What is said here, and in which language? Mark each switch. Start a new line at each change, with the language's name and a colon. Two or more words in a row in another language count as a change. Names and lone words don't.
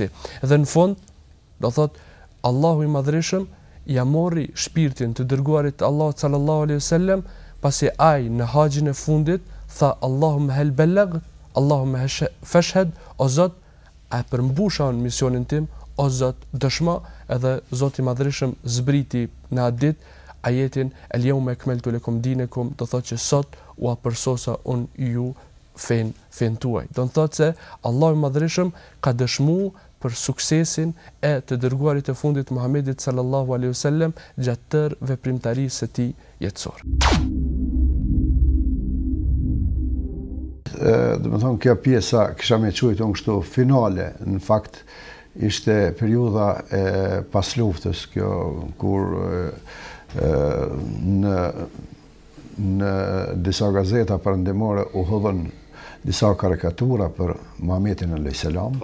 Albanian: Dhe në fund, do thot, Allahu i madhreshëm ja mori shpirtin të dërguarit Allahut
Arabic: صلى الله عليه وسلم,
Albanian: pasi ai në haxhin e fundit tha
Arabic: اللهم هل بلغت اللهم فاشهد,
Albanian: o Zot, a përmbusha misionin tim, o Zot, dëshmo, edhe Zoti i madhreshëm zbriti në atë ditë ajetin
Arabic: اليوم أكملت لكم دينكم,
Albanian: do thotë që sot u apërsosa unë ju fen tuaj. Do thotë se Allahu i madhreshëm ka dëshmuar për suksesin e të dërguarit të fundit Muhamedit
Arabic: صلى الله عليه وسلم
Albanian: gjatë tërë veprimtarisë së tij jetësore. Do të thonë kjo pjesa kisha më thujtur kështu finale, në fakt ishte periudha e pas luftës, kjo kur në disa gazeta perëndimore u hodhën disa karikatura për Muhamedit
Arabic: عليه السلام.